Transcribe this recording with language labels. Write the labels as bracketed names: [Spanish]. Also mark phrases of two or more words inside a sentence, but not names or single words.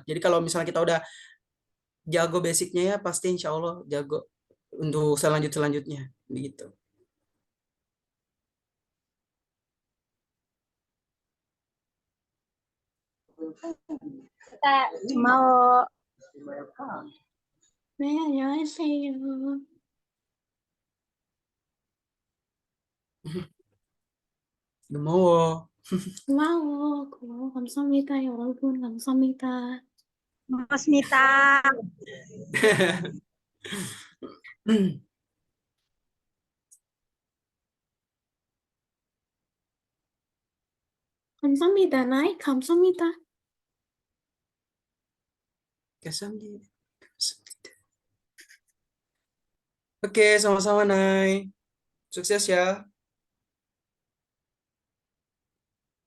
[Indonesian] Jadi kalau misalnya kita udah jago basicnya ya, pasti [Arabic] إن شاء الله [Indonesian] jago untuk selanjutnya. Begitu. Kita mau [Korean] 네, 안녕하세요. Gemowo. 고마워. 고마워. 감사합니다, 여러분. 감사합니다. Musmita. 감사합니다, 나이. 감사합니다. [Indonesian] Oke, sama-sama Nay. Sukses ya.